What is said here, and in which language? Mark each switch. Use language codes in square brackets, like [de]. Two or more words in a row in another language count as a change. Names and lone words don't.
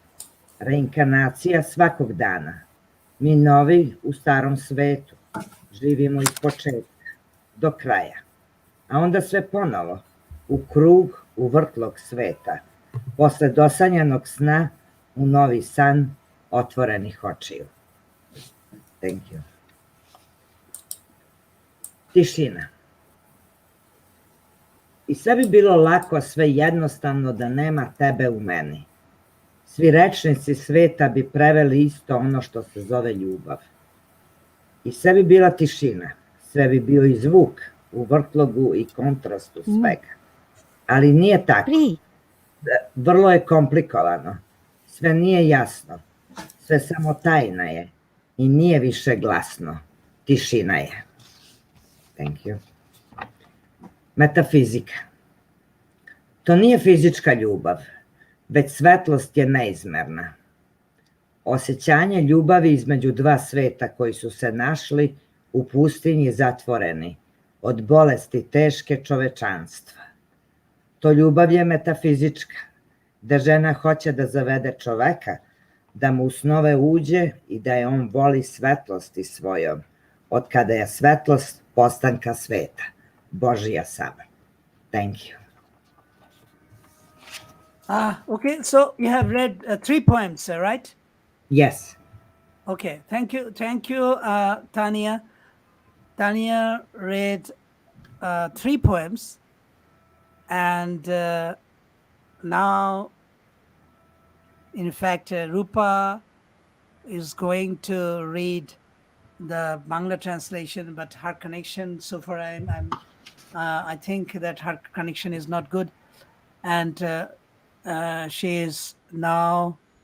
[sr] Reinkarnacija svakog dana. Mi novi u starom svetu, živimo iz početka do kraja. A onda sve ponovo, u krug, u vrtlog sveta, posle dosanjanog sna, u novi san otvorenih očiju. [en] Thank you. [sr] Tišina. I sve bi bilo lako, sve jednostavno da nema tebe u meni. Svi rečnici sveta bi preveli isto ono što se zove ljubav. I sve bi bila tišina, sve bi bio i zvuk u vrtlogu i kontrastu svega. Ali nije tako. Vrlo je komplikovano. Sve nije jasno. Sve samo tajna je. I nije više glasno. Tišina je. [en] Thank you. [sr] Metafizika. To nije fizička ljubav, već svetlost je neizmerna. Osjećanje ljubavi između dva sveta koji su se našli u pustinji zatvoreni od bolesti teške čovečanstva. To ljubav je metafizička, da žena hoće da zavede čoveka, da mu u snove uđe i da je on voli svetlosti svojom, od kada je svetlost postanka sveta, Božija sama. [en] Thank you. Okay, so you have read 3 poems, right? Yes. Okay, thank you, Tanja. Tanja read 3 poems, and now, in fact, Rupa is going to read the Bangla translation, but her connection so far, I think that her connection is not good, and she is now.